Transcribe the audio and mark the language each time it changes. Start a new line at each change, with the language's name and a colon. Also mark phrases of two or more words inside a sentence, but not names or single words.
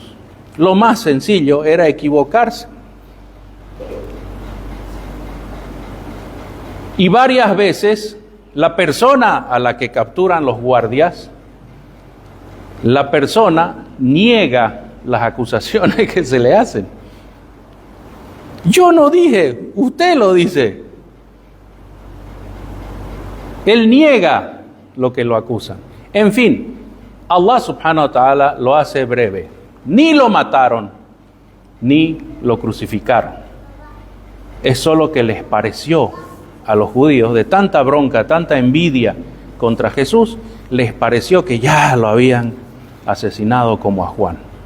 Spanish: Lo más sencillo era equivocarse. Y varias veces la persona a la que capturan los guardias, la persona niega las acusaciones que se le hacen. Yo no dije, usted lo dice. Él niega lo que lo acusan. En fin, Allah
Arabic: سبحانه وتعالى
Spanish: lo hace breve. Ni lo mataron, ni lo crucificaron. Es solo que les pareció a los judíos, de tanta bronca, tanta envidia contra Jesús, les pareció que ya lo habían asesinado como a Juan.